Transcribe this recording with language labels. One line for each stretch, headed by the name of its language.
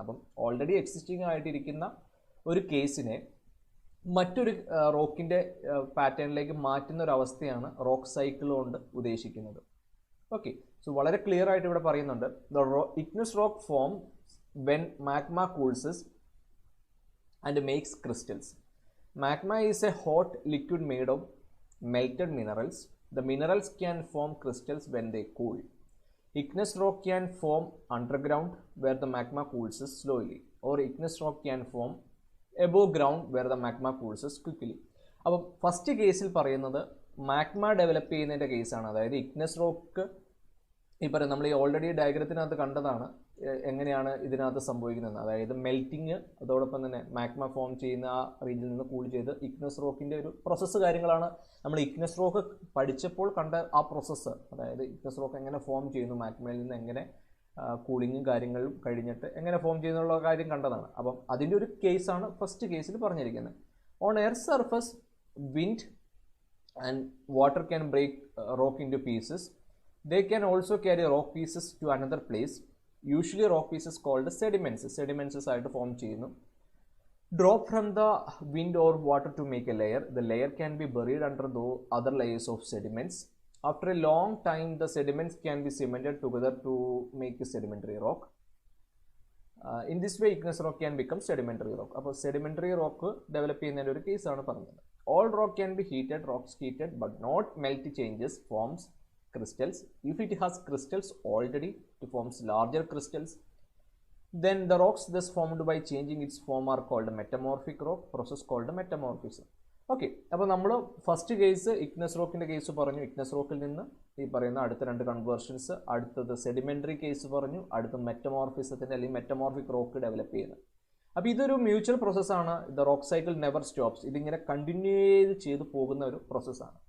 Malayalam: അപ്പം already existing ആയിട്ടിരിക്കുന്ന ഒരു കേസിനെ മറ്റൊരു റോക്കിൻ്റെ പാറ്റേണിലേക്ക് മാറ്റുന്ന ഒരു അവസ്ഥയാണ് റോക്ക് സൈക്കിൾ കൊണ്ട് ഉദ്ദേശിക്കുന്നത്. ഓക്കെ, സോ വളരെ ക്ലിയർ ആയിട്ട് ഇവിടെ പറയുന്നുണ്ട്,
English: The igneous rock form when magma cools and makes crystals. Magma is a hot liquid made of melted minerals. The minerals can form crystals when they cool. Igneous rock can form underground where the magma cools slowly, or igneous rock can form above ground where the magma cools quickly.
Malayalam: അപ്പോൾ first കേസിൽ പറയുന്നത് magma develop ചെയ്യുന്നതിൻ്റെ കേസാണ്. അതായത് ഇഗ്നസ് rock ഈ പറയുന്നത് നമ്മൾ ഈ ഓൾറെഡി ഡയഗ്രത്തിനകത്ത് കണ്ടതാണ് എങ്ങനെയാണ് ഇതിനകത്ത് സംഭവിക്കുന്നത്. അതായത് മെൽറ്റിങ്, അതോടൊപ്പം തന്നെ മാഗ്മ ഫോം ചെയ്യുന്ന ആ റീജിയനിൽ നിന്ന് കൂൾ ചെയ്ത് ഇഗ്നസ് റോക്കിൻ്റെ ഒരു പ്രോസസ്സ് കാര്യങ്ങളാണ് നമ്മൾ ഇഗ്നസ് റോക്ക് പഠിച്ചപ്പോൾ കണ്ട ആ പ്രോസസ്സ്. അതായത് ഇഗ്നസ് റോക്ക് എങ്ങനെ ഫോം ചെയ്യുന്നു, മാഗ്മയിൽ നിന്ന് എങ്ങനെ കൂളിങ്ങും കാര്യങ്ങളും കഴിഞ്ഞിട്ട് എങ്ങനെ ഫോം ചെയ്യുന്നുള്ള കാര്യം കണ്ടതാണ്. അപ്പം അതിൻ്റെ ഒരു കേസാണ് ഫസ്റ്റ് കേസിൽ പറഞ്ഞിരിക്കുന്നത്.
English: On air surface wind and water can break rock into pieces. They can also carry rock pieces to another place. Usually rock pieces called sediments.
Malayalam: Sediments ആയിട്ട് ഫോം ചെയ്യുന്നു.
English: Drop from the wind or water to make a layer. The layer can be buried under the other layers of sediments. After a long time, the sediments can be cemented together to make a sedimentary rock. In this way, igneous rock can become sedimentary rock.
Malayalam: അപ്പോൾ sedimentary rock develop ചെയ്യുന്നതിൻ്റെ ഒരു കേസാണ് പറഞ്ഞത്.
English: All rock can be heated. Rocks heated but not melt changes forms crystals. If it has crystals already, it forms larger crystals. Then the rocks thus formed by changing its form are called metamorphic rock, process called metamorphism.
Malayalam: Okay, അപ്പോൾ നമ്മൾ first case ഇഗ്നസ് റോക്കിൻ്റെ case പറഞ്ഞു. ഇഗ്നസ് റോക്കിൽ നിന്ന് ഈ പറയുന്ന അടുത്ത രണ്ട് conversions, അടുത്തത് sedimentary case പറഞ്ഞു, അടുത്ത മെറ്റമോർഫിസത്തിൻ്റെ അല്ലെങ്കിൽ മെറ്റമോർഫിക് റോക്ക് ഡെവലപ്പ് ചെയ്യുന്നത്. അപ്പോൾ ഇതൊരു മ്യൂച്വൽ പ്രോസസ്സാണ്.
English: The rock cycle never stops.
Malayalam: ഇതിങ്ങനെ കണ്ടിന്യൂ ചെയ്ത് പോകുന്ന ഒരു പ്രോസസ്സാണ്.